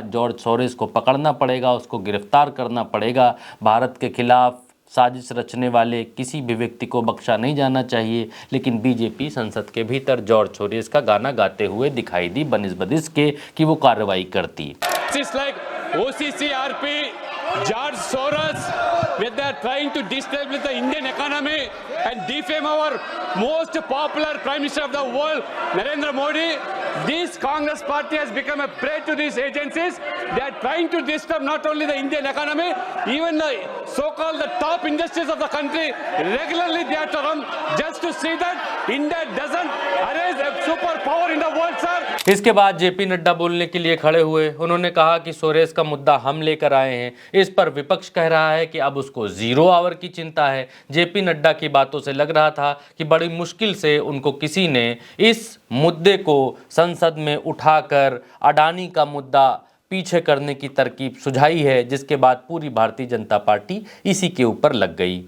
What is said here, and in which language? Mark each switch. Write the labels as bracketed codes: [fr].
[hi] George Soros को पकड़ना पड़ेगा, उसको गिरफ्तार करना पड़ेगा। भारत के खिलाफ साजिश रचने वाले किसी भी व्यक्ति को बख्शा नहीं जाना चाहिए। लेकिन बीजेपी संसद के भीतर जॉर्ज सोरेस का गाना गाते हुए दिखाई दी बनिस्बदिस के कि वो कार्रवाई करती। [en] George Soros, with their trying to destabilize the Indian economy and defame our most popular Prime Minister of the world, Narendra Modi. This Congress party has become a prey to these agencies. They are trying to disturb not only the Indian economy, even the so-called the top industries of the country. Regularly they are to run just to see that India doesn't arise a superpower in the world, sir. [hi] इसके बाद JP Nadda बोलने के लिए खड़े हुए। उन्होंने कहा कि सोरेस का मुद्दा हम लेकर आए हैं। इस पर विपक्ष कह रहा है कि अब उसको 0 आवर की चिंता है। जेपी नड्डा की बातों से लग रहा था कि बड़ी मुश्किल से उनको किसी ने इस मुद्दे को संसद में उठाकर अडानी का मुद्दा पीछे करने की तरकीब सुझाई है, जिसके बाद पूरी भारतीय जनता पार्टी इसी के ऊपर लग गई।